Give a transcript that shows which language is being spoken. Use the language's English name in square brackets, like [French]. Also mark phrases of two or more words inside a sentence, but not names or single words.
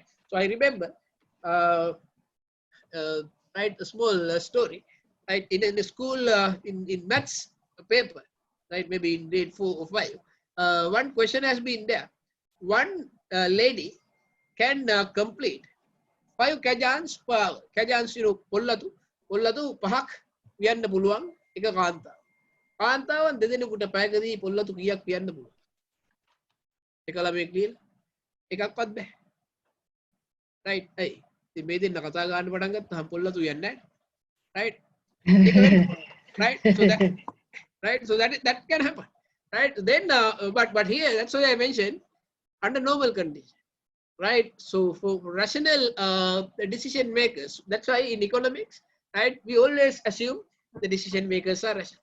[English] So I remember, right, a small story, right? In a school in maths paper, right? Maybe in grade 4 or 5, one question has been there. One lady can complete 5 kajans per hour. [Sinhala] Kajans, පොල්ලතු පහක් පියන්න පුළුවන් එක කාන්තා. කාන්තාවන් දෙදෙනෙකුට පැයකදී පොල්ලතු කීයක් පියන්න පුළුවන්? එක ළමයෙක් ලියලා එකක්වත් බෑ. right? ඇයි? ඉතින් මේ දෙන්න කතා ගන්න පටන් ගත්තාම පොල්ලතු යන්නේ නැහැ. [English] right? right? So that can happen. Right? Then but here, that's why I mentioned under normal condition. Right? So for rational decision makers, that's why in economics, right, we always assume the decision makers are rational.